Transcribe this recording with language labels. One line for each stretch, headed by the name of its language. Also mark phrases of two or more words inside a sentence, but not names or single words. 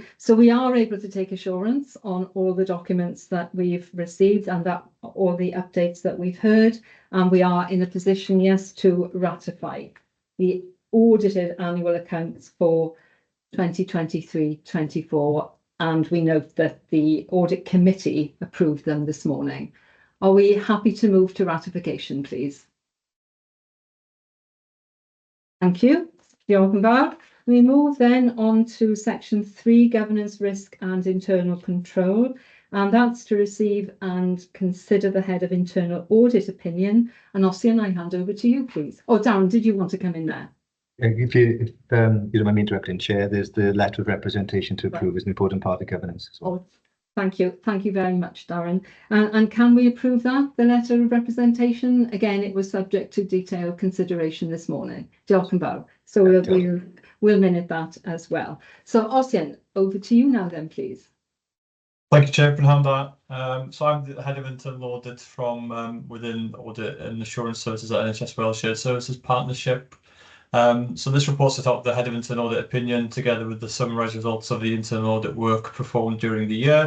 English: So we are able to take assurance on all the documents that we've received and that all the updates that we've heard, and we are in a position, yes, to ratify the audited annual accounts for 2023-24, and we note that the Audit Committee approved them this morning. Are we happy to move to ratification, please? Thank you.
Welsh: Diolch yn fawr.
English: We move then on to section 3, governance, risk and internal control, and that's to receive and consider the head of internal audit opinion. And Ossian, I hand over to you, please. Oh, Darren, did you want to come in there? If you don't mind me interrupting, Chair, there's the letter of representation to approve is an important part of governance as well. Oh, thank you. Thank you very much, Darren. And can we approve that, the letter of representation? Again, it was subject to detailed consideration this morning.
Welsh: Diolch yn fawr.
English: So we'll minute that as well. So Ossian, over to you now then, please. Thank you, Chair Prynhawn. So I'm the head of internal audit from within Audit and Assurance Services at NHS Wales Shared Services Partnership. So this report set out the head of internal audit opinion together with the summarised results of the internal audit work performed during the year.